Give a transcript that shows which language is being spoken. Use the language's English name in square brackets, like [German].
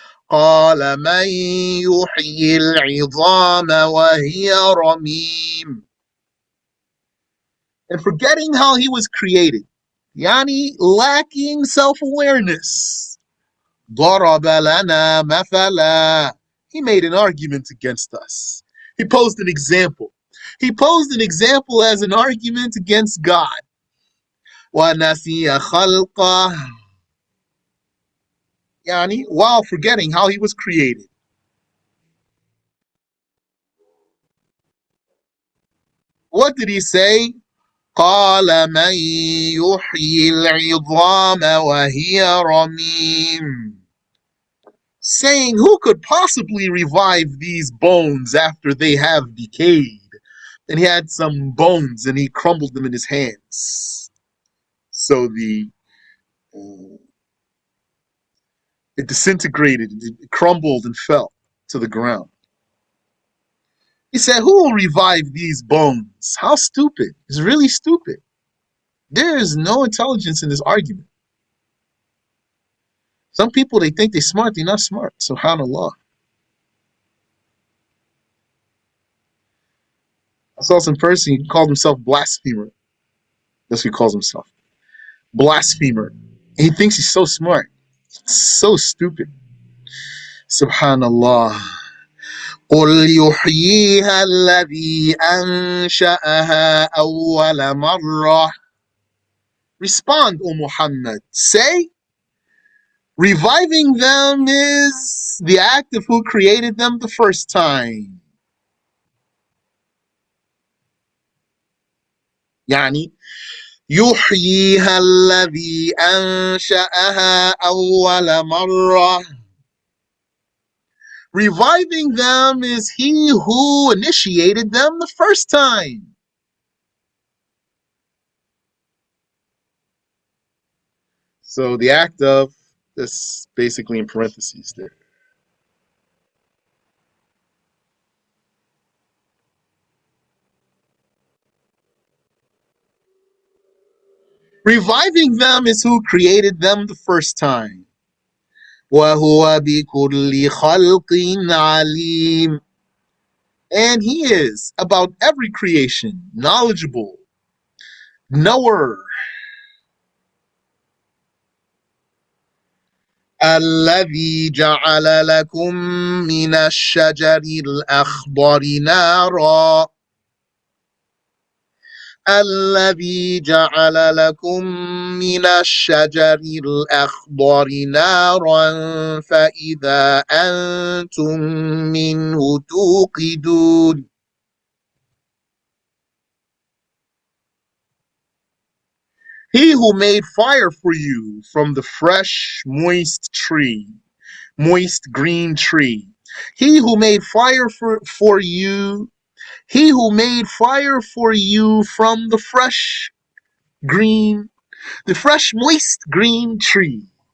[Arabic] قال من يحيي العظام وهي رميم. [English] And forgetting how he was created, yani lacking self-awareness. [Arabic] ضرب لنا مثلا. [English] He made an argument against us. He posed an example. He posed an example as an argument against God. [Arabic] وَنَسِيَ خَلْقَهُ. [English] Yani, while forgetting how he was created. What did he say? [Arabic] قال من يحيي العظام وهي رميم. [English] Saying, who could possibly revive these bones after they have decayed? And he had some bones and he crumbled them in his hands. So it disintegrated, it crumbled and fell to the ground. He said, who will revive these bones? How stupid. It's really stupid. There is no intelligence in this argument. Some people, they think they're smart, they're not smart. SubhanAllah. I saw some person, he called himself blasphemer. That's what he calls himself. Blasphemer. And he thinks he's so smart. It's so stupid. Subhanallah. [Arabic] قل يحييها الذي أنشأها أول مرة. [English] Respond, O Muhammad. Say, reviving them is the act of who created them the first time. [Arabic] يعني يحييها الذي أنشأها أول مرة. [English] Reviving them is he who initiated them the first time. So the act of, this basically in parentheses there. Reviving them is who created them the first time. [Arabic] وَهُوَ بِكُلِّ خَلْقٍ عَلِيمٌ. [English] And he is about every creation knowledgeable, knower. [Arabic] الذي جعل لكم من الشجر الأخضر نارا. الذي جعل لكم من الشجر الأخضر نارا فإذا أنتم منه توقدون. [English] He who made fire for you from the fresh, moist tree, moist green tree. He who made fire for you, he who made fire for you from the fresh, green, the fresh, moist green tree.